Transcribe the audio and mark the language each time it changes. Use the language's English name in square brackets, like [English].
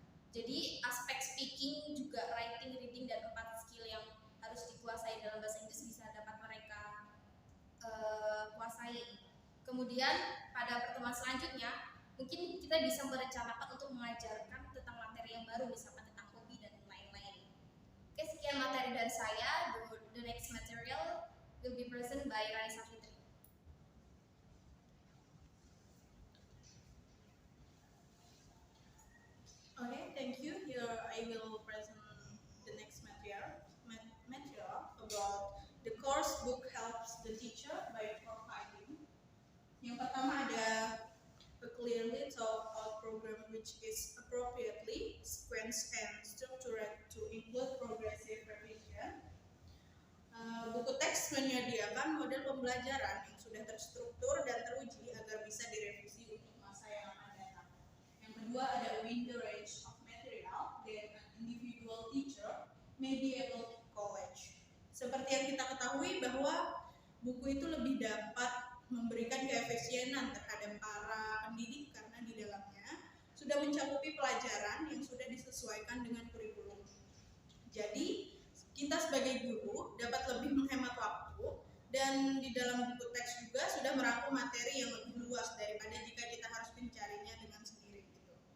[Indonesian] Jadi aspek speaking, juga writing, reading, dan 4 skill yang harus dikuasai dalam bahasa Inggris bisa dapat mereka kuasai. Kemudian pada pertemuan selanjutnya mungkin kita bisa merencanakan untuk mengajarkan tentang materi yang baru, misalkan tentang hobi dan lain-lain. Oke, sekian materi dari saya. [English] The next material will be present by Rani Savitri. Okay, thank you. Here I will present the next material about the course book helps the teacher by providing. [Indonesian] Yang pertama ada [English] a clearly thought out program which is appropriately sequenced and structured to include progressive revision. [Indonesian] Buku teks menyediakan model pembelajaran yang sudah terstruktur dan teruji agar bisa direvisi untuk masa yang akan datang. Yang kedua ada [English] within the range of material that an individual teacher may be able to college. [Indonesian] Seperti yang kita ketahui bahwa buku itu lebih dapat memberikan keefisienan terhadap para pendidik karena di dalamnya sudah mencakupi pelajaran yang sudah disesuaikan dengan kurikulum. Jadi kita sebagai guru dapat lebih menghemat waktu dan di dalam buku teks juga sudah merangkum materi yang lebih luas daripada jika kita harus mencarinya dengan sendiri gitu.